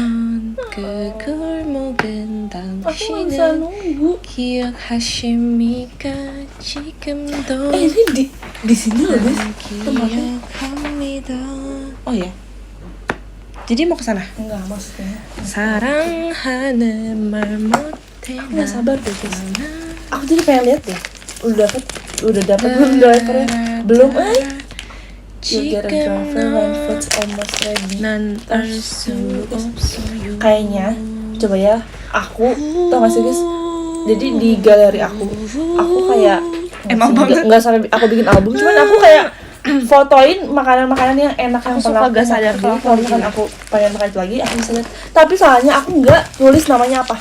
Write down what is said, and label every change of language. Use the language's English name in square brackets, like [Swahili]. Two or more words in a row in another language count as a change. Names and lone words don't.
[Indonesian] Aku gak bisa nunggu. Ini di sini loh guys. Oh ya. Jadi mau ke sana? Enggak, maksudnya. [Korean] 사랑하는 말 못해. [Indonesian] Aku gak sabar deh guys. Aku jadi pengen lihat deh. Udah dapet belum drivernya? [English] Belum You get a driver when food's almost ready. [Indonesian] Kayaknya, coba ya, aku tau gak sih guys? Jadi di galeri aku kayak nggak sampai aku bikin album, cuman aku kayak fotoin makanan-makanan yang enak yang pernah aku sadar diri. Kalau misalkan aku pengen makan itu lagi, aku bisa lihat. Tapi salahnya aku nggak tulis namanya apa.